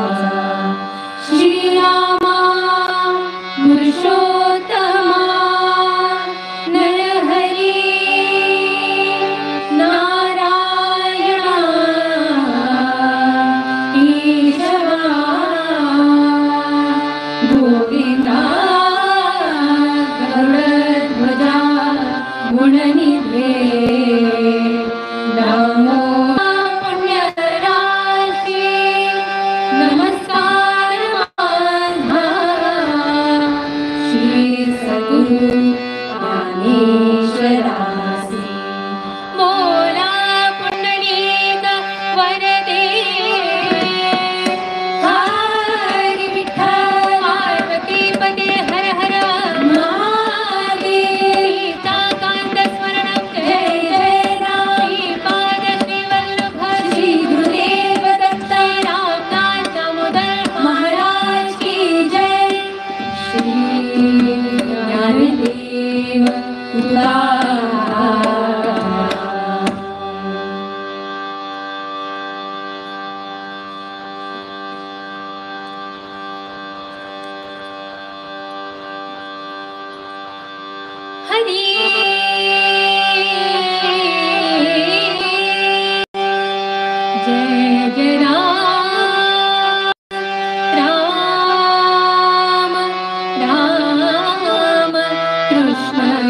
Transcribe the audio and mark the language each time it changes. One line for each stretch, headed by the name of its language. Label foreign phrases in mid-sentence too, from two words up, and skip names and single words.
Sanskrit: श्रीरामा पुरुषोत्तमा नरहरी नारायणा ईशवा गोविंदा गरुडध्वजा गुणनिधे.
Marathi: नमो पुण्यराशी नमस्कार माझा श्री सद्गुरु ज्ञानेश्वरासी. बोला पुंडलिक वरदे हरि विठ्ठल पार्वती पते हर हर महादेव. कांत स्मरणं जय जय राम पाद श्री वल्लभ श्री गुरुदेव दत्त रामनाथ दामोदर महाराज
Hindi: की जय.
Marathi: श्री ज्ञानदेव तुकाराम. हरी जय जय राम राम राम कृष्ण